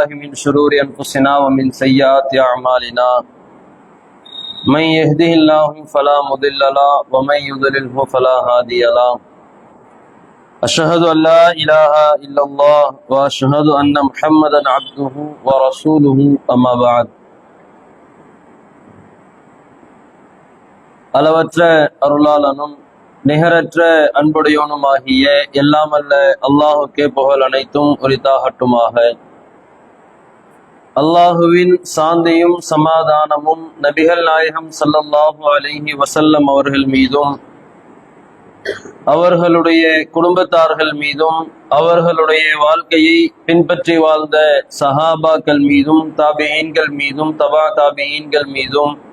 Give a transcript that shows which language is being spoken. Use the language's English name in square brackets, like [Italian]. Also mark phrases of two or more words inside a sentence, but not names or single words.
[Arabic] من شرور أنفسنا ومن سيئات أعمالنا من يهده الله فلا مضل له ومن يضلله فلا هادي له أشهد أن لا إله إلا الله وأشهد أن محمدا عبده ورسوله أما بعد. [Tamil] அளவற்ற அருளாளனும் நிகரற்ற அன்புடையவனுமாகிய எல்லாம் அல்ல அல்லாஹுக்கே புகழ் அனைத்தும் உரித்தாகட்டுமாக. அல்லாஹுவின் சாந்தியும் சமாதானமும் நபிகள் நாயகம் [Arabic] صلى الله عليه وسلم [Tamil] அவர்கள் மீதும் அவர்களுடைய குடும்பத்தார்கள் மீதும் அவர்களுடைய வாழ்க்கையை பின்பற்றி வாழ்ந்த சஹாபாக்கள் மீதும் தாபிஈன்கள் மீதும் தபா தாபிஈன்கள் மீதும்